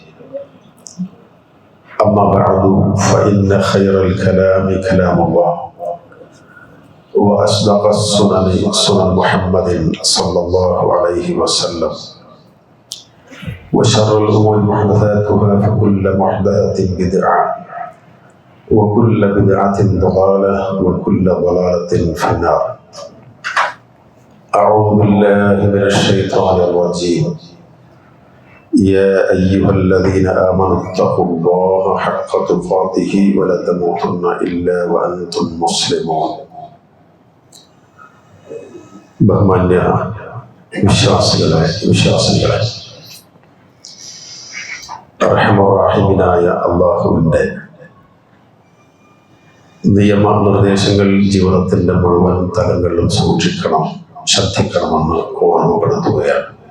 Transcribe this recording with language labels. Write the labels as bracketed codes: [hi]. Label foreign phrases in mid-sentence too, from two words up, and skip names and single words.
[ar] أما بعد فإن خير الكلام كلام الله وأصدق السنن سنن محمد صلى الله عليه وسلم وشر الأمور محدثاتها فكل محدثة بدعة وكل بدعة ضلالة وكل ضلالة في النار. أعوذ بالله من الشيطان الرجيم. يا أيها الذين آمنوا اتقوا الله حق تقاته ولا تموتن إلا وأنتم مسلمون. [ml] ബഹുമാന്യ വിശ്വാസികളെ റഹ്മാനായ അല്ലാഹുവിൻ്റെ നിയമനിർദ്ദേശങ്ങൾ ജീവിതത്തിൻ്റെ മുഴുവൻ തലങ്ങളിലും സൂക്ഷിക്കണം, ശ്രദ്ധിക്കണമെന്ന് ഓർമ്മപ്പെടുത്തുകയാണ്.